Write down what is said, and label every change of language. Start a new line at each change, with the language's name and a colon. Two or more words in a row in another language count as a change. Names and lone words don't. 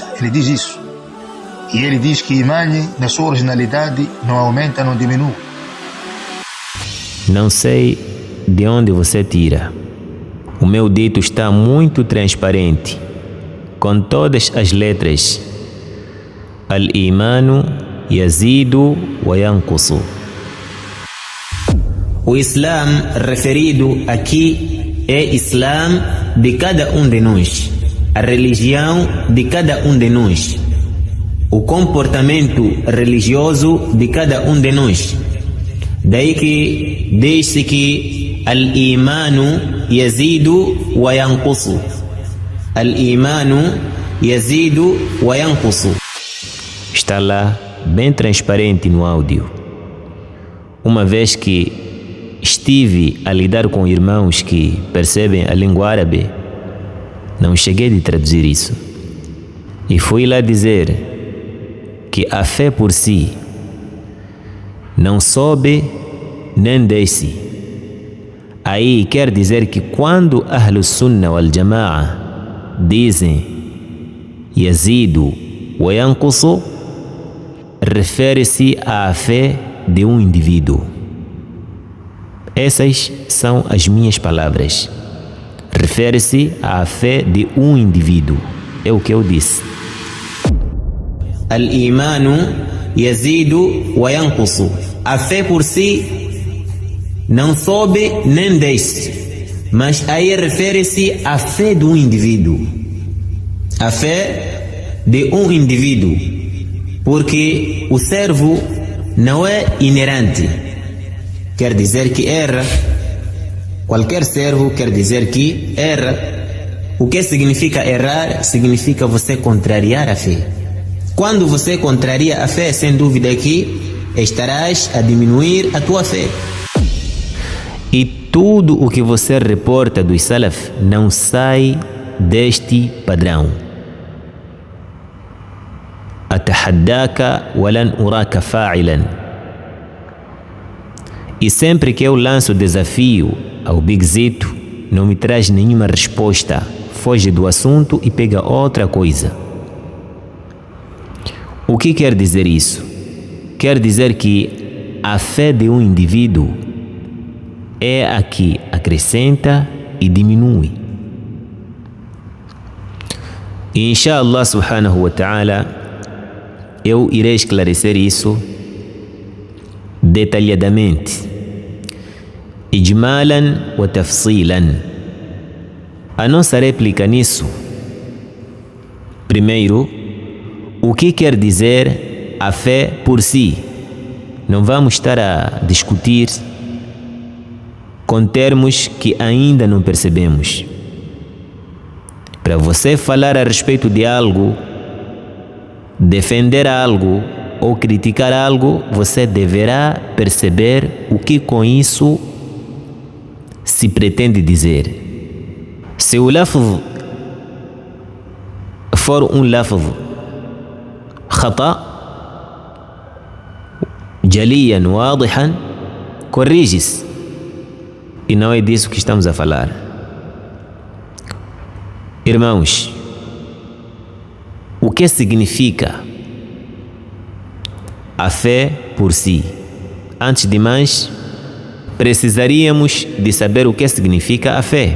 Portuguese: Ele diz isso. E ele diz que Imani, na sua originalidade, não aumenta, não diminui. Não sei de onde você tira. O meu dito está muito transparente, com todas as letras.
Arabic: الإيمان يزيد وينقص.
Portuguese: O Islam referido aqui é Islam de cada um de nós, a religião de cada um de nós, o comportamento religioso de cada um de nós. Daí que diz-se que
Arabic: الإيمان يزيد وينقص. الإيمان يزيد وينقص.
Portuguese: Está lá bem transparente no áudio. Uma vez que estive a lidar com irmãos que percebem a língua árabe, não cheguei de traduzir isso. E fui lá dizer que a fé por si não sobe nem desce. Aí quer dizer que quando Ahlus Sunnah wal Jama'a dizem
Arabic: يزيد وينقص,
Portuguese: refere-se à fé de um indivíduo. Essas são as minhas palavras. Refere-se à fé de um indivíduo. É o que eu disse.
Arabic: الإيمان يزيد وينقص.
Portuguese: A fé por si não sobe nem desce, mas aí refere-se à fé de um indivíduo. A fé de um indivíduo, porque o servo não é inerente, quer dizer que erra. Qualquer servo quer dizer que erra. O que significa errar? Significa você contrariar a fé. Quando você contraria a fé, sem dúvida que estarás a diminuir a tua fé. E tudo o que você reporta dos salaf não sai deste padrão.
Arabic: أتحداك ولن أراك فاعلا.
Portuguese: E sempre que eu lanço o desafio ao Big Zito, não me traz nenhuma resposta, foge do assunto e pega outra coisa. O que quer dizer isso? Quer dizer que a fé de um indivíduo é a que acrescenta e diminui. E
Arabic: إن شاء الله سبحانه وتعالى,
Portuguese: eu irei esclarecer isso detalhadamente,
Arabic: إجمالا وتفصيلا.
Portuguese: A nossa réplica nisso: primeiro, o que quer dizer a fé por si? Não vamos estar a discutir com termos que ainda não percebemos. Para você falar a respeito de algo, defender algo ou criticar algo, você deverá perceber o que com isso se pretende dizer. Se o lafz for um
Arabic: لفظ خطأ جليا واضحا,
Portuguese: corrige-se. E não é disso que estamos a falar. Irmãos, o que significa a fé por si? Antes de mais, precisaríamos de saber o que significa a fé.